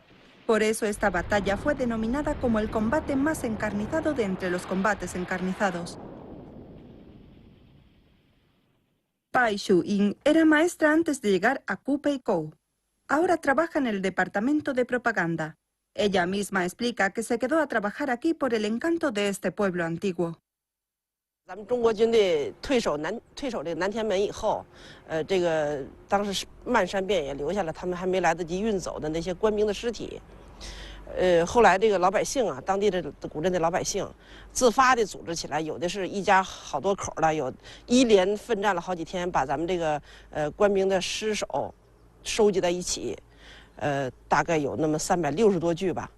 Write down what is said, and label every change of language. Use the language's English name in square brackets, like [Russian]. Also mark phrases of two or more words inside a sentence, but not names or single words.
[Spanish] Por eso esta batalla fue denominada como el combate más encarnizado de entre los combates encarnizados. Pai Shu-ying era maestra antes de llegar a Gubeikou. Ahora trabaja en el departamento de propaganda. Ella misma explica que se quedó a trabajar aquí por el encanto de este pueblo antiguo. [Chinese] 咱们中国军队退守这个南天门以后，当时漫山遍野留下了他们还没来得及运走的那些官兵的尸体， 后来这个老百姓啊，当地的古镇的老百姓，自发的组织起来，有的是一家好多口的，有一连奋战了好几天，把咱们这个官兵的尸首收集在一起，大概有那么360多具吧。